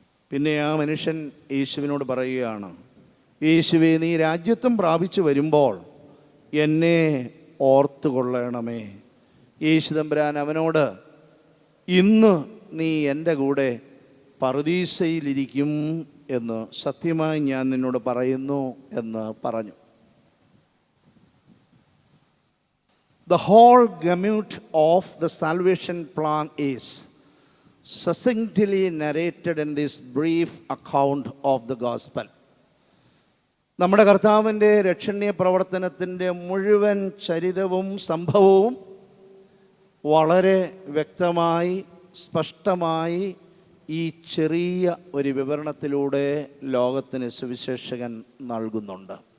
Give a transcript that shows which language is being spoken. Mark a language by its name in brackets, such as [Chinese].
[Malayalam] പിന്നെ ആ മനുഷ്യൻ യേശുവിനോട് പറയുകയാണ്, യേശുവേ, നീ രാജ്യത്വം പ്രാപിച്ചു വരുമ്പോൾ എന്നെ ഓർത്തുകൊള്ളണമേ. യേശു തമ്പുരാൻ അവനോട്, ഇന്ന് നീ എൻ്റെ കൂടെ പറുദീസയിലിരിക്കും എന്ന് സത്യമായി ഞാൻ നിന്നോട് പറയുന്നു എന്ന് പറഞ്ഞു. [English] The whole gamut of the salvation plan is succinctly narrated in this brief account of the gospel. [Malayalam] നമ്മുടെ കർത്താവിൻ്റെ രക്ഷണീയ പ്രവർത്തനത്തിൻ്റെ മുഴുവൻ ചരിതവും സംഭവവും വളരെ വ്യക്തമായി സ്പഷ്ടമായി ഈ ചെറിയ ഒരു വിവരണത്തിലൂടെ ലോകത്തിന് സുവിശേഷകൻ നൽകുന്നുണ്ട്.